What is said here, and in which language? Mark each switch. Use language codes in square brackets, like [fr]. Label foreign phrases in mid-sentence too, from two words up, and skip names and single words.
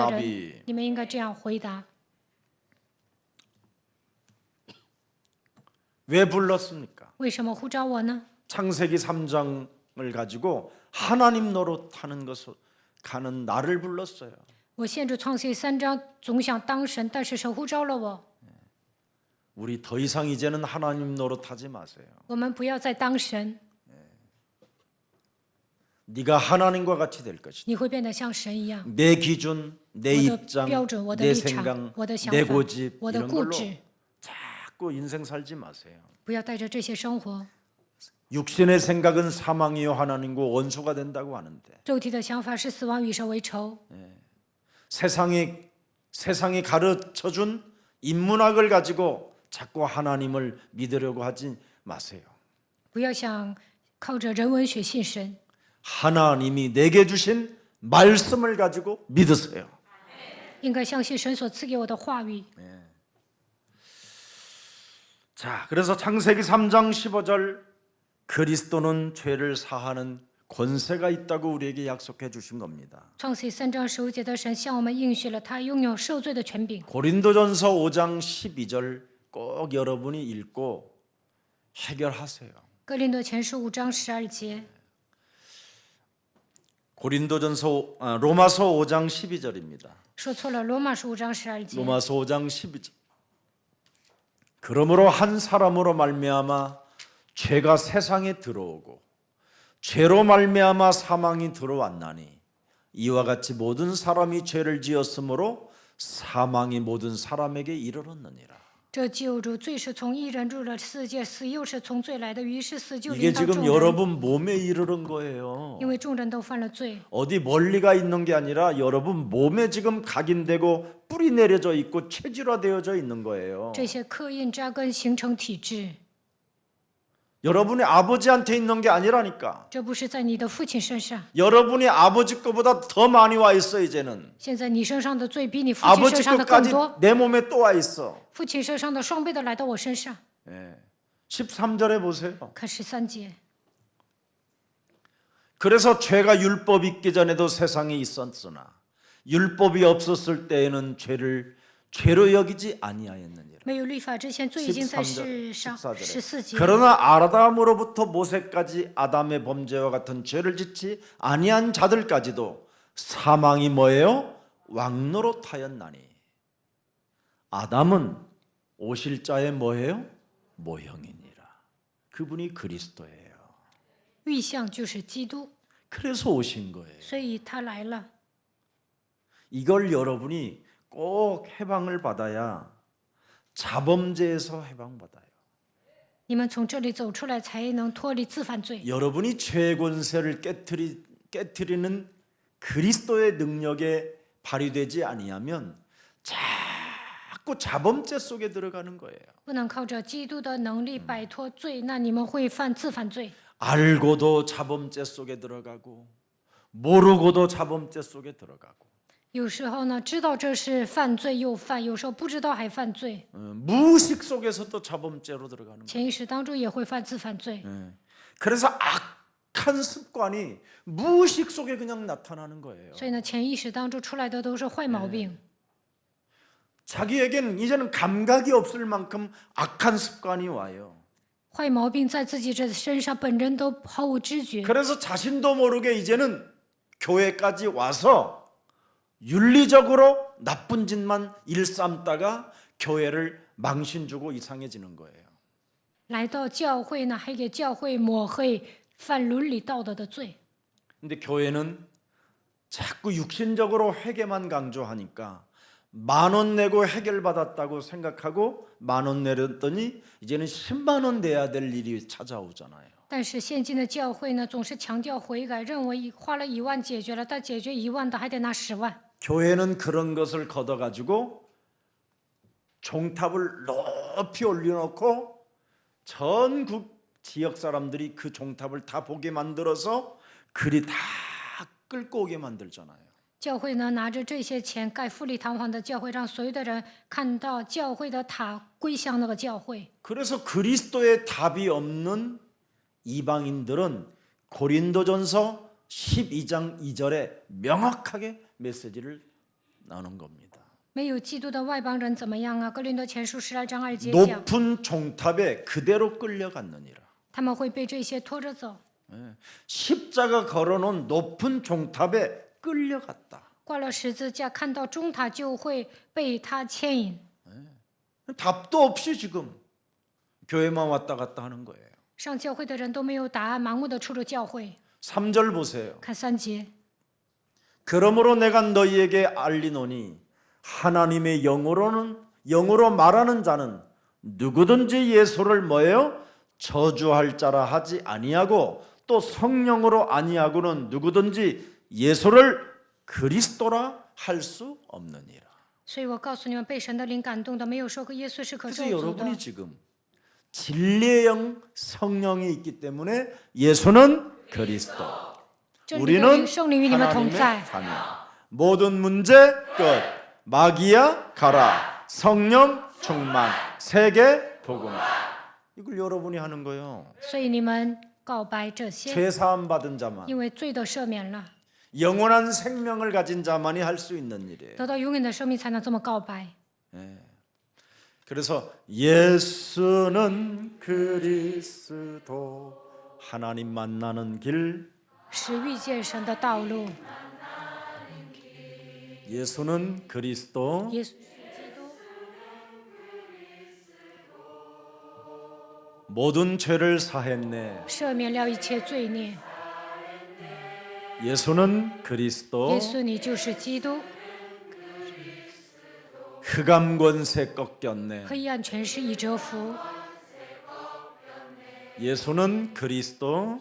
[ko] 답이 [zh] 人。你们应该这样回答： [ko] 왜 불렀습니까? [zh] 为什么呼召我呢？ [ko] 창세기 3장을 가지고 하나님 노릇하는 것을 가는 나를 불렀어요. [zh] 我限制创世记3章，总想当神，但是神呼召了我。 [ko] 우리 더 이상 이제는 하나님 노릇하지 마세요. [zh] 我们不要再当神， [ko] 네가 하나님과 같이 될 것이다. [zh] 你会变得像神一样。 [ko] 내 기준, 내 [zh] 我的 [ko] 입장, [zh] 标准，我的 [ko] 내 [zh] 立场 [ko] 생각, ， [zh] 我的想 [ko] 내 [zh] 法， [ko] 고집 [zh] 我的 [ko] 이런 [zh] 固 [ko] 걸로 [zh] 执， [ko] 자꾸 인생 살지 마세요. [zh] 不要带着这些生活。 [ko] 육신의 생각은 사망이요 하나님과 원수가 된다고 하는데 [zh] 肉体的想法是死亡，与神为仇。 [ko] 세상이 가르쳐준 인문학을 가지고 자꾸 하나님을 믿으려고 하지 마세요. [zh] 不要想靠着人文学信神， [ko] 하나님이 내게 주신 말씀을 가지고 믿으세요. [zh] 应该相信神所赐给我的话语。 [ko] 자, 그래서 창세기 3장 15절 그리스도는 죄를 사하는 권세가 있다고 우리에게 약속해 주신 겁니다. [zh] 创世记3章15节的神向我们应许了，他拥有赦罪的权柄。 [ko] 고린도전서 5장 12절 꼭 여러분이 읽고 해결하세요. [zh] 哥林多前书5章12节， [ko] 로마서 5장 12절입니다. [zh] 说错了，罗马书5章12节。 [ko] 로마서 5장 12절. 그러므로 한 사람으로 말미암아 죄가 세상에 들어오고 죄로 말미암아 사망이 들어왔나니 이와 같이 모든 사람이 죄를 지었으므로 사망이 모든 사람에게 이르렀느니라. [zh] 这救主罪是从一人入了世界，死又是从罪来的，于是死就 [ko] 이게 [zh] 临到 [ko] 지금 [zh] 众人。 [ko] 여러분 몸에 이르른 거예요. [zh] 因为众人都犯了罪， [ko] 어디 멀리가 있는 게 아니라 여러분 몸에 지금 각인되고 뿌리 내려져 있고 체질화되어져 있는 거예요. [zh] 这些刻印扎根形成体质。 [ko] 여러분의 아버지한테 있는 게 아니라니까. [zh] 这不是在你的父亲身上， [ko] 여러분이 아버지 거보다 더 많이 와 있어 이제는. [zh] 现在你身上的罪比你父亲 [ko] 아버지 [zh] 身上的更 [ko] 것까지 [zh] 多， [ko] 내 몸에 또 와 있어. [zh] 父亲身上的双倍的来到我身上。 [ko] 13절에 보세요. [zh] 看13节， [ko] 그래서 죄가 율법 있기 전에도 세상에 있었으나 율법이 없었을 때에는 죄를 죄로 여기지 아니하였느니라. [zh] 没有律法之前，罪已经在 [ko] 13절, [zh] 世上。 [ko] 14절에 [zh] 14节， [ko] 그러나 아담으로부터 모세까지 아담의 범죄와 같은 죄를 짓지 아니한 자들까지도 사망이 뭐예요? 왕노릇하였나니. 아담은 오실 자의 뭐예요? 모형이니라. 그분이 그리스도예요. [zh] 预象就是基督， [ko] 그래서 오신 거예요. [zh] 所以他来了。 [ko] 이걸 여러분이 꼭 해방을 받아야 자범죄에서 해방받아요. [zh] 你们从这里走出来，才能脱离自犯罪。 [ko] 여러분이 죄의 권세를 깨트리는 그리스도의 능력에 발휘되지 아니하면 자꾸 자범죄 속에 들어가는 거예요. [zh] 不能靠着基督的能力摆脱罪，那你们会自犯罪。 [ko] 알고도 자범죄 속에 들어가고 모르고도 자범죄 속에 들어가고 [zh] 有时候呢，知道这是犯罪又犯；有时候不知道还犯罪， [ko] 무의식 속에서도 자범죄로 들어가는 거예요. [zh] 潜意识当中也会自犯罪。 [ko] 그래서 악한 습관이 무의식 속에 그냥 나타나는 거예요. [zh] 所以呢，潜意识当中出来的都是坏毛病。 [ko] 자기에게는 이제는 감각이 없을 만큼 악한 습관이 와요. [zh] 坏毛病在自己这身上本人都毫无知觉， [ko] 그래서 자신도 모르게 이제는 교회까지 와서 윤리적으로 나쁜 짓만 일삼다가 교회를 망신 주고 이상해지는 거예요. [zh] 来到教会呢，还给教会抹黑，犯伦理道德的罪。 [ko] 근데 교회는 자꾸 육신적으로 회개만 강조하니까 10,000원 내고 해결받았다고 생각하고 10,000원 내렸더니 이제는 10만 원 내야 될 일이 찾아오잖아요. [zh] 但是现今的教会呢，总是强调悔改，认为花了1万解决了，但解决1万的还得拿10万。 [ko] 교회는 그런 것을 걷어가지고 종탑을 높이 올려놓고 전국 지역 사람들이 그 종탑을 다 보게 만들어서 그리 다 끌고 오게 만들잖아요. [zh] 教会呢，拿着这些钱盖富丽堂皇的教会，让所有的人看到教会的塔归向那个教会。 [ko] 그래서 그리스도의 답이 없는 이방인들은 고린도전서 12장 2절에 명확하게 메시지를 나눈 겁니다. [zh] 没有基督的外邦人怎么样啊？哥林多前书12章2节讲， [ko] 높은 종탑에 그대로 끌려갔느니라. [zh] 他们会被这些拖着走， [ko] 십자가 걸어놓은 높은 종탑에 끌려갔다. [zh] 挂了十字架，看到中塔就会被他牵引。 [ko] 답도 없이 지금 교회만 왔다 갔다 하는 거예요. [zh] 上教会的人都没有答案，盲目的出入教会。 [ko] 3절 보세요. [zh] 看3节， [ko] 그러므로 내가 너희에게 알리노니 하나님의 영으로 말하는 자는 누구든지 예수를 뭐예요? 저주할 자라 하지 아니하고 또 성령으로 아니하고는 누구든지 예수를 그리스도라 할 수 없느니라. [zh] 所以我告诉你们，被神的灵感动的，没有说过耶稣是可咒 [ko] 그래서 [zh] 诅的 [ko] 여러분이 。 지금 진리의 영 성령이 있기 때문에 예수는 그리스도, [zh] 这里的 [ko] 우리는 [zh] 灵圣灵与你们同 [ko] 하나님의 [zh] 在。 [ko] 자녀. 모든 문제 끝. 마귀야 가라. 성령 충만. 세계 복음. 이걸 여러분이 하는 거예요. [zh] 所以你们告白这些， [ko] 죄 사함 받은 자만, [zh] 因为罪都赦免了， [ko] 영원한 생명을 가진 자만이 할 수 있는 일이에요. [zh] 得到永远的生命才能这么告白。 [ko] 그래서 예수는 그리스도, 하나님 만나는 길. [zh] 是遇见神的道路。 [ko] 예수는 그리스도, [zh] 耶稣 [ko] 모든 죄를 사했네. [zh] 赦免了一切罪孽。 [ko] 예수는 그리스도, [zh] 耶稣，你就是基督， [ko] 흑암 권세 꺾였네. [zh] 黑暗权势已折服。 [ko] 예수는 그리스도,